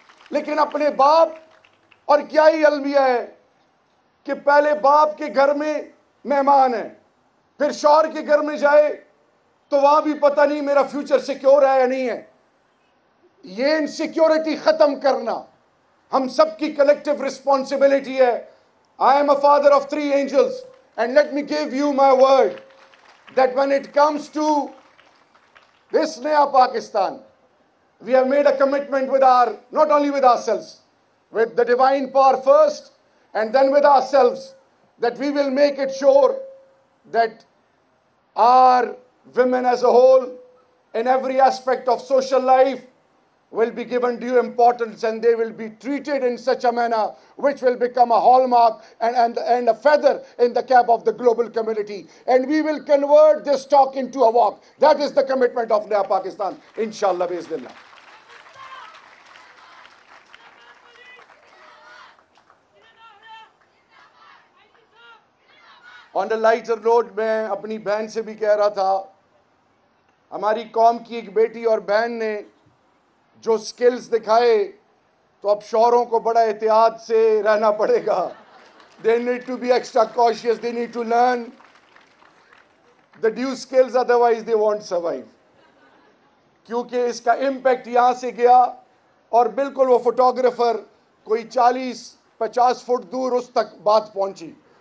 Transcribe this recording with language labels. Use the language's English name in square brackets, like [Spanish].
[Urdu] لیکن اپنے باپ، اور کیا ہی المیہ ہے کہ پہلے باپ کے گھر میں مہمان ہے، پھر شوہر کے گھر میں جائے تو وہاں بھی پتہ نہیں میرا فیوچر سیکیور ہے یا نہیں ہے. یہ انسیکیورٹی ختم کرنا ہم سب کی کلیکٹیو رسپانسبلٹی ہے. [English] I am a father of 3 angels, and let me give you my word that when it comes to this Naya Pakistan, we have made a commitment with not only with ourselves, with the divine power first, and then with ourselves, that we will make it sure that our women as a whole, in every aspect of social life, will be given due importance, and they will be treated in such a manner which will become a hallmark and a feather in the cap of the global community. And we will convert this talk into a walk. That is the commitment of Naya Pakistan, inshallah, biiznillah. On a lighter note, [Urdu] میں اپنی بہن سے بھی کہہ رہا تھا, ہماری قوم کی ایک بیٹی اور بہن نے جو سکلز دکھائے, تو اب شوہروں کو بڑا احتیاط سے رہنا پڑے گا. [English] They need to be extra cautious. They need to learn the due skills, otherwise they won't survive. [Urdu] کیونکہ اس کا امپیکٹ یہاں سے گیا اور بالکل وہ فوٹوگرافر کوئی 40-50 فٹ دور اس تک بات پہنچی.